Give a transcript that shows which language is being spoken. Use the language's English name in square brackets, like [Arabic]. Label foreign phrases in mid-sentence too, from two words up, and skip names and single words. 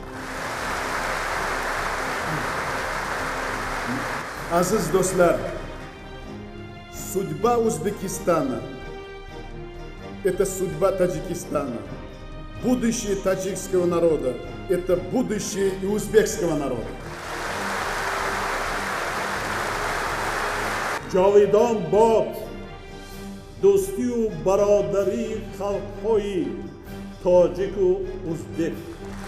[Uzbek] Aziz dostlar, [Russian] судьба Узбекистана – это судьба Таджикистана. Будущее таджикского народа – это будущее и узбекского народа. [Persian] جاویدان باد دوستی و برادری خلق‌های تاجیک و ازبک.